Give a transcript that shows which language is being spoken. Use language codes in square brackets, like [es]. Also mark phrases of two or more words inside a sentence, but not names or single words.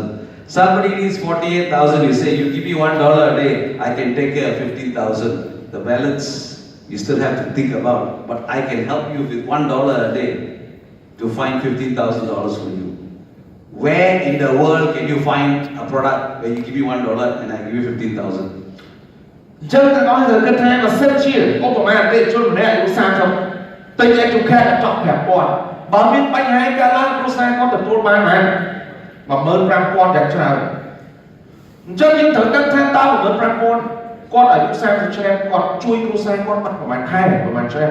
[en] Somebody needs 48,000, you say, you give me $1 a day, I can take care of 15,000. The balance, you still have to think about, but I can help you with $1 a day to find $15,000 for you. Where in the world can you find a product where you give me $1 and I give you 15,000? [km] ចឹងទាំងអស់គ្នាគិតថាបើសិនជាឧបមាអតិថិជនម្នាក់អាយុ30ទិញឯកខែកញ្ចក់5,000បើមានបញ្ហាកើតឡើងគ្រួសារគាត់ទទួលបានប៉ុន្មាន15,000 យ៉ាងច្រើនអញ្ចឹងយើងត្រូវដឹងថាតើ15,000គាត់អាយុ30ឆ្នាំគាត់ជួយគ្រួសារគាត់បាត់ប្រហែលខែប្រហែលឆ្នាំ